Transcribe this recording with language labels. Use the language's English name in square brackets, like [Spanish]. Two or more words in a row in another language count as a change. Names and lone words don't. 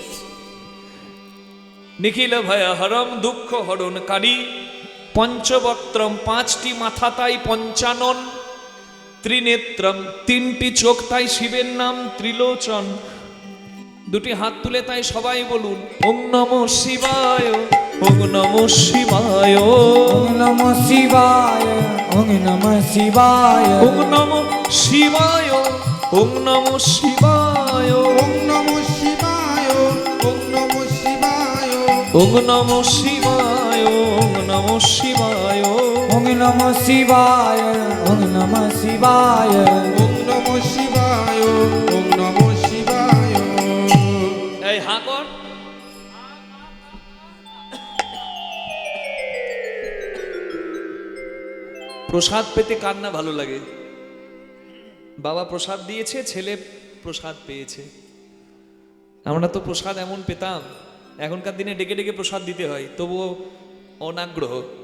[Bangla] নিখিল ভয় হরম দুঃখ হরণকারী, পঞ্চবক্ত্রম পাঁচটি মাথা তাই পঞ্চানন, ত্রিনেত্রম তিনটি চোখ তাই শিবের নাম ত্রিলোচন। দুটি হাত তুলে তাই সবাই বলুন [Sanskrit] ওম নমঃ শিবায়, ওম নমঃ শিবায়, ওম নমঃ শিবায়, ওম নমঃ শিবায়, ওম নমঃ শিবায়, ওম নমঃ শিবায়, ওম নমঃ শিবায়, ওম নমঃ শিবায়, ওম নমঃ শিবায়, ওম নমঃ শিবায়, ওম নমঃ শিবায়, ওম নমঃ শিবায়, ওম নমঃ শিবায়, ওম নমঃ শিবায়। [Bangla] এই হা কর। প্রসাদ পেতে কার না ভালো লাগে? বাবা প্রসাদ দিয়েছে, ছেলে প্রসাদ পেয়েছে। আমরা তো প্রসাদ এমন পেতাম, এখনকার দিনে ডেকে ডেকে প্রসাদ দিতে হয়, তবুও অনাগ্রহ।